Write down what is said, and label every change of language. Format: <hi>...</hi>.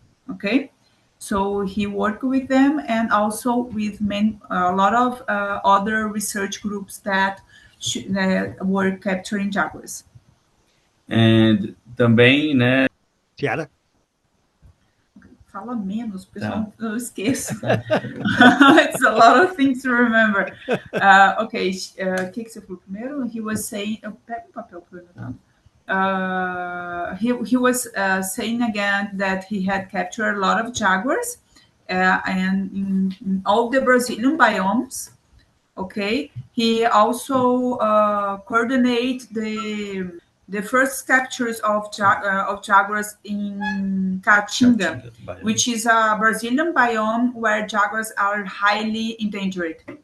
<en>Okay, so he worked with them and also with a lot of other research groups that were capturing jaguars.</en> <pt>And também, né? Tiara? Fala menos, pessoal, eu esqueço.</pt> <en>It's a lot of things to remember.</en> <pt>Okay, o que você falou primeiro?</pt> <en>He was saying...</en> <pt>Eu pego um papel para anotar.</pt> <en>He was saying again that he had captured a lot of jaguars and in all the Brazilian biomes. Okay, he also coordinated the first captures of jaguars in Caatinga, which is a Brazilian biome where jaguars are highly endangered.</en>